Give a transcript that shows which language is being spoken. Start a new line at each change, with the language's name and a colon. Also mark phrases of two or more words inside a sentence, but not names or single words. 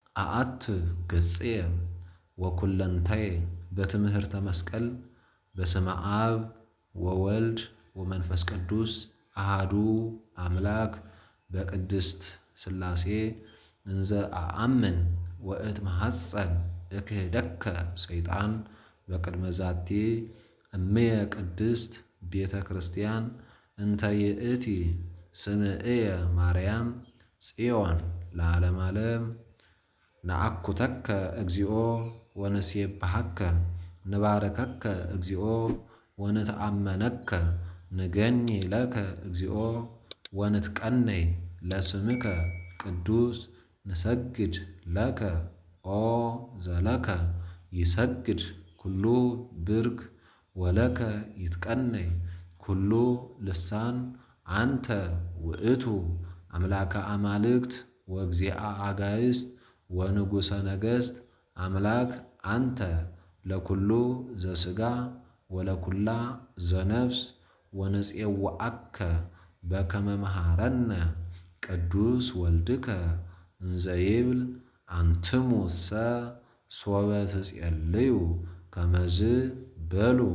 Geez: አአት ገጽየ ወኩለንታየ በትምህርተ መስቀል በስመ አብ ወወልድ ወመንፈስ ቅዱስ አሃዱ አምላክ በቅድስት ሥላሴ እንዘ አአምን ወእትመሐፀን እክህደከ ሰይጣን በቅድመ ዛቲ እምየ ቅድስት ቤተ ክርስቲያን እንተ ይእቲ ስምዕየ ማርያም ጽዮን ለዓለመ ዓለም። ነአኩተከ እግዚኦ ወንሴብሐከ ንባረከከ እግዚኦ ወንትአመነከ ንገኒ ለከ እግዚኦ ወንትቀነይ ለስምከ ቅዱስ ንሰግድ ለከ ኦ ዘለከ ይሰግድ ኩሉ ብርክ ወለከ ይትቀነይ ኩሉ ልሳን አንተ ውእቱ አምላከ አማልክት ወእግዚአ አጋዕዝት ወንጉሰ ነገሥት አምላክ አንተ ለኩሉ ዘሥጋ ወለኩላ ዘነፍስ ወንፄውዐከ በከመ መሃረነ ቅዱስ ወልድከ እንዘ ይብል አንትሙሰ ሶበ ትጼልዩ ከመዝ በሉ